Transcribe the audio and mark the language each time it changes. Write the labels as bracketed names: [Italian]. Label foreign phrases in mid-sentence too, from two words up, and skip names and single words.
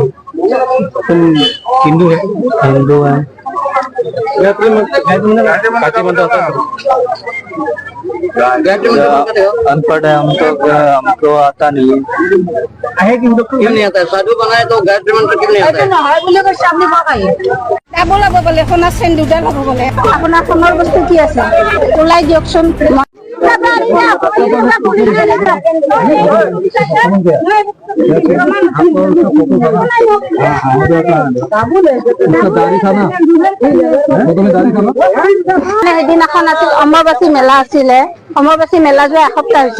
[Hindi] तुम हिंदू है? हिंदू हैं। काची बंदा होता है? अनपढ़ है हम तो, हमको आता नहीं है। क्यों नहीं आता है? साधु बनाए तो गायत्री मंत्र क्यों नहीं आता है? [Assamese] ডাবল হ'ব বোলে, সোণৰ চেইন 2ডাল হ'ব বোলে। আপোনাৰ সোণৰ বস্তু কি আছে ওলাই দিয়কচোন। সেইদিনাখন আছিল অম্বুবাচী মেলা আছিলে, অম্বুবাচী মেলা যোৱা এসপ্তাহ হৈছে।